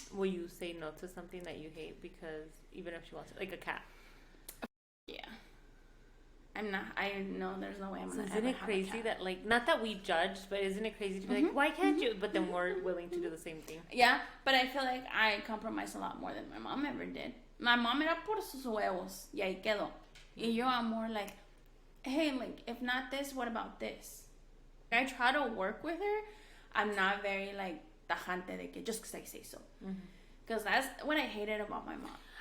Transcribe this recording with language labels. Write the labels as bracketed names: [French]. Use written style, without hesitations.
[English] will you say no to something that you hate because even if she wants it, like a cat? Yeah. I'm not, I know there's no way I'm going to Isn't it crazy that, like, not that we judge, but isn't it crazy to be like, why can't you? But then we're willing to do the same thing. Yeah, but I feel like I compromise a lot more than my mom ever did. My mom [Spanish] era por sus huevos, y ahí quedó. Y yo [English] am more like, hey, like, if not this, what about this? I try to work with her. I'm not very, like, [Spanish] tajante de que [English] just because I say so. Because that's what I hated about my mom.